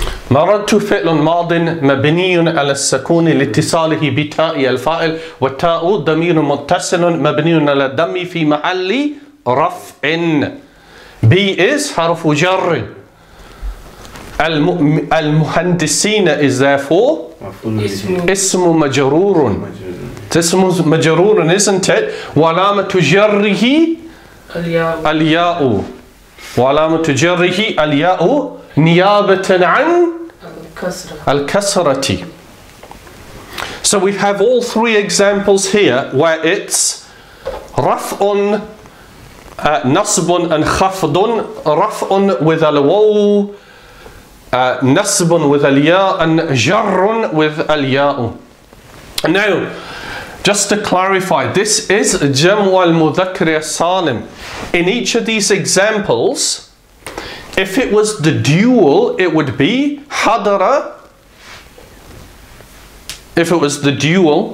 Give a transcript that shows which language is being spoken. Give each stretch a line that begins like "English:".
Arabic: مررت فعل ماض مبني على السكون لاتصاله بتاء الفاعل والتاء ضمير متصل مبني على الضم في محل رفع.
English: B is حرف جر. المهندسين is therefore اسم مجرور. اسم مجرور, isn't it?
Arabic: وعلامة جره الياء. وعلامة جره الياء نيابة عن الكسرة.
English: So we have all three examples here where it's رفع, نصب and خفض. رفع with الواو, نصب with الياء, and جر with الياء. Now, just to clarify, this is جمع المذكر السالم. In each of these examples, if it was the dual, it would be حضر. If it was the dual,